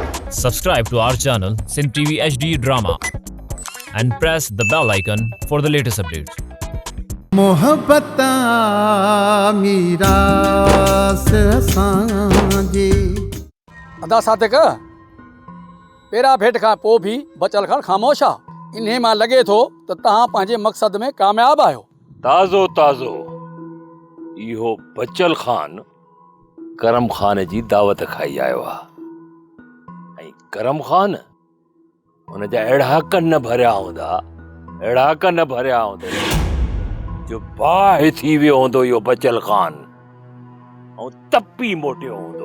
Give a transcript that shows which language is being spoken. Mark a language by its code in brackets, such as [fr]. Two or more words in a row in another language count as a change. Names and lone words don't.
[en] Subscribe to our channel Sin TV HD Drama and press the bell icon for the latest updates. [sd] मोहब्बत मीरा से सांझी अदा सादिक पहिरियां भेट खां पोइ बि बचल खान ख़ामोश आहे। इन्हे मां लॻे थो त तव्हां पंहिंजे मक़सद में कामयाबु आहियो। ताज़ो ताज़ो इहो बचल खान करम खान जी दावत खाई आयो आहे ऐं करम खान हुन जा अहिड़ा कन भरिया हूंदा जो बाहि थी वियो हूंदो इहो बचल खान ऐं तपी मोटियो हूंदो।